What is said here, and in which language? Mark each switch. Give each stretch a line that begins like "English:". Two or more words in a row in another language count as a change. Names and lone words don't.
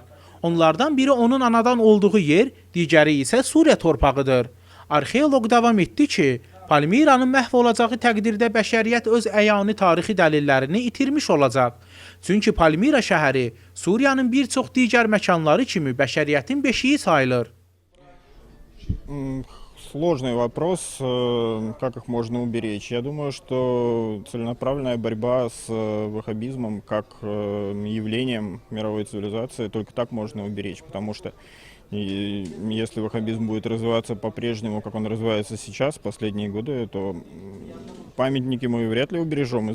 Azerbaijani: Onlardan biri onun anadan olduğu yer, digəri isə Suriya torpağıdır. Arxeoloq davam etdi ki, Palmiranın məhv olacağı təqdirdə bəşəriyyət öz əyani tarixi dəlillərini itirmiş olacaq. Çünki Palmira şəhəri Suriyanın bir çox digər məkanları kimi bəşəriyyətin beşiği sayılır.
Russian: Сложный вопрос, как их можно уберечь. Я думаю, что целенаправленная борьба с ваххабизмом как явлением мировой цивилизации только так можно уберечь, потому что если ваххабизм будет развиваться по-прежнему, как он развивается сейчас, последние годы, то памятники мы вряд ли убережем.